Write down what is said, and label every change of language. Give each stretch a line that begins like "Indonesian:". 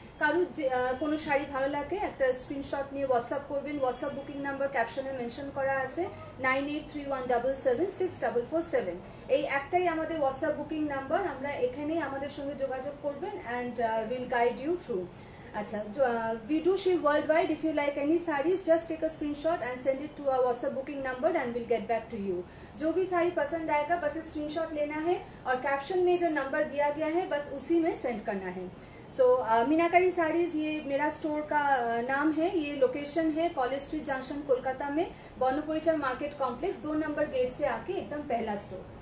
Bangla: কারুর কোনো শাড়ি ভালো লাগে একটা স্ক্রিনশট নিয়ে হোয়াটসঅ্যাপ করবেন। হোয়াটসঅ্যাপ বুকিং নাম্বার ক্যাপশনে মেনশন করা আছে 9831776447। এই একটাই আমাদের হোয়াটসঅ্যাপ বুকিং নাম্বার, আমরা এখানেই আমাদের সঙ্গে যোগাযোগ করবেন
English: And will guide you through. अच्छा, we do ship worldwide. If you like any sarees, just take a screenshot and send it to our WhatsApp booking number and we'll get back to you.
Hindi: जो भी साड़ी पसंद आएगा बस एक screenshot लेना है और कैप्शन में जो नंबर दिया गया है बस उसी में सेंड करना है। सो मीनाकारी साड़ीज ये मेरा स्टोर का नाम है, ये लोकेशन है कॉलेज स्ट्रीट जंक्शन कोलकाता में, बर्नपरिचर मार्केट कॉम्प्लेक्स 2 नंबर गेट से आके एकदम पहला स्टोर।